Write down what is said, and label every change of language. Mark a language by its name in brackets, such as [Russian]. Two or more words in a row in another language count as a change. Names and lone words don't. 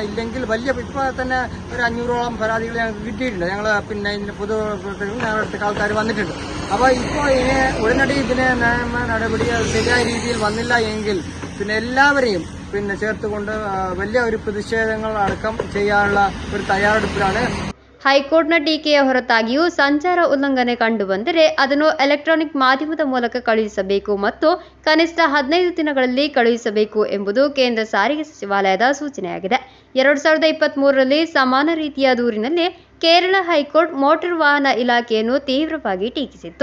[Malayalam] ഇല്ലെങ്കിൽ വലിയ ഇപ്പോൾ തന്നെ ഒരു 500ഓളം പരാതികൾ ഞങ്ങൾക്ക് കിട്ടിയിട്ടുണ്ട്. ഞങ്ങൾ പിന്നെ ഇതിൻ്റെ പൊതുപ്രവർത്തകരും ഞങ്ങളുടെ അടുത്തേക്ക് ആൾക്കാർ വന്നിട്ടുണ്ട്. അപ്പോൾ ഇപ്പോൾ ഉടനടി ഇതിനെ നിയമ നടപടി ശരിയായ രീതിയിൽ വന്നില്ല എങ്കിൽ പിന്നെ എല്ലാവരെയും പിന്നെ ചേർത്തുകൊണ്ട് വലിയ ഒരു പ്രതിഷേധങ്ങൾ അടക്കം ചെയ്യാനുള്ള ഒരു തയ്യാറെടുപ്പിലാണ്. [Kannada] ಹೈಕೋರ್ಟ್ನ ಟೀಕೆಯ ಹೊರತಾಗಿಯೂ ಸಂಚಾರ ಉಲ್ಲಂಘನೆ ಕಂಡುಬಂದರೆ ಅದನ್ನು ಎಲೆಕ್ಟ್ರಾನಿಕ್ ಮಾಧ್ಯಮದ ಮೂಲಕ ಕಳುಹಿಸಬೇಕು ಮತ್ತು ಕನಿಷ್ಠ 15 ದಿನಗಳಲ್ಲಿ ಕಳುಹಿಸಬೇಕು ಎಂಬುದು ಕೇಂದ್ರ ಸಾರಿಗೆ ಸಚಿವಾಲಯದ ಸೂಚನೆಯಾಗಿದೆ. 2023ರಲ್ಲಿ ಸಮಾನ ರೀತಿಯ ದೂರಿನಲ್ಲಿ ಕೇರಳ ಹೈಕೋರ್ಟ್ ಮೋಟಾರ್ ವಾಹನ ಇಲಾಖೆಯನ್ನು ತೀವ್ರವಾಗಿ ಟೀಕಿಸಿತ್ತು.